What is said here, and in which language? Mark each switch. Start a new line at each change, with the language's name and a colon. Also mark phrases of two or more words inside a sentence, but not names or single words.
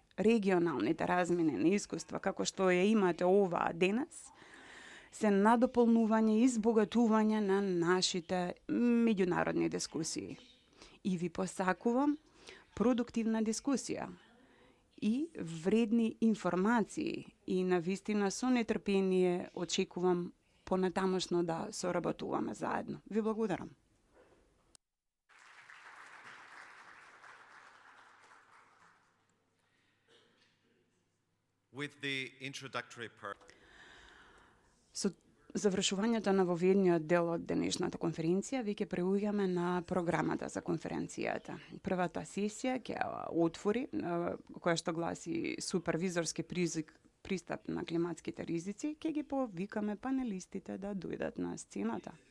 Macedonian: Регионалните размени на искуства, како што ја имате оваа денес, се надополнување и збогатување на нашите меѓународни дискусии. И ви посакувам продуктивна дискусија и вредни информации и навистина со нетрпение очекувам понатамошно да соработуваме заедно. Ви благодарам.
English: With the introductory part,
Macedonian: Со завршувањето на воведниот дел од денешната конференција, веќе преуѓаме на програмата за конференцијата. Првата сесија ќе отвори, која што гласи супервизорски пристап на климатските ризици, ќе ги повикаме панелистите да дојдат на сцената.